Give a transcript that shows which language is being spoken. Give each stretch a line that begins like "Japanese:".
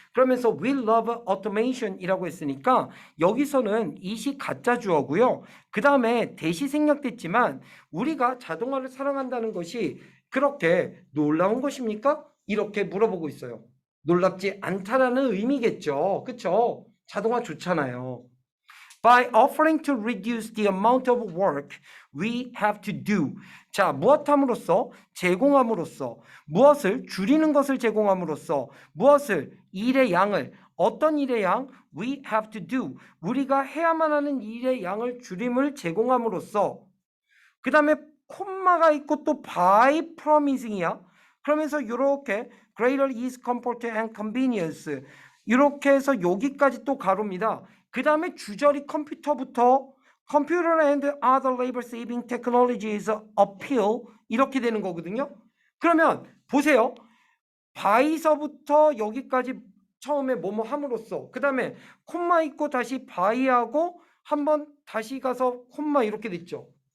Korean: 그러면서
English: we love automation
Korean: 이라고 했으니까 여기서는 it이 가짜 주어고요. 그 다음에 대시 생략됐지만 우리가 자동화를 사랑한다는 것이 그렇게 놀라운 것입니까? 이렇게 물어보고 있어요. 놀랍지 않다라는 의미겠죠. 그쵸? 자동화 좋잖아요.
English: By offering to reduce the amount of work we have to do.
Korean: 자, 무엇함으로써? 제공함으로써. 무엇을? 줄이는 것을 제공함으로써. 무엇을? 일의 양을. 어떤 일의 양?
English: We have to do.
Korean: 우리가 해야만 하는 일의 양을 줄임을 제공함으로써. 그 다음에 콤마가 있고 또
English: by promising
Korean: 이야. 그러면서 이렇게
English: greater ease, comfort and convenience.
Korean: 이렇게 해서 여기까지 또 가로입니다. 그 다음에 주절이 컴퓨터부터
English: computer and other labor saving technologies appeal
Korean: 이렇게 되는 거거든요. 그러면 보세요. by서부터 여기까지 처음에 뭐뭐 함으로써 그 다음에 콤마 있고 다시 by하고 한번 다시 가서 콤마 이렇게 됐죠.